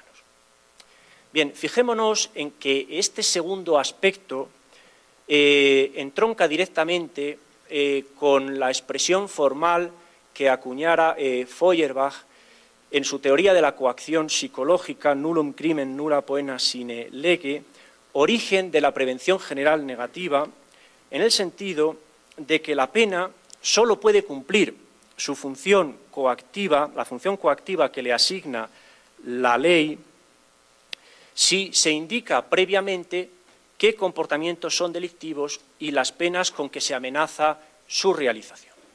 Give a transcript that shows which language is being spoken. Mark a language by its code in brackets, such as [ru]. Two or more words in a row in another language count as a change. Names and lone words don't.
[es] Bien, fijémonos en que este segundo aspecto entronca directamente con la expresión formal que acuñara Feuerbach en su teoría de la coacción psicológica, [la] nullum crimen nulla poena sine lege, [es] origen de la prevención general negativa, en el sentido de que la pena solo puede cumplir su función coactiva, la función coactiva que le asigna la ley, si se indica previamente qué comportamientos son delictivos y las penas con que se amenaza su realización.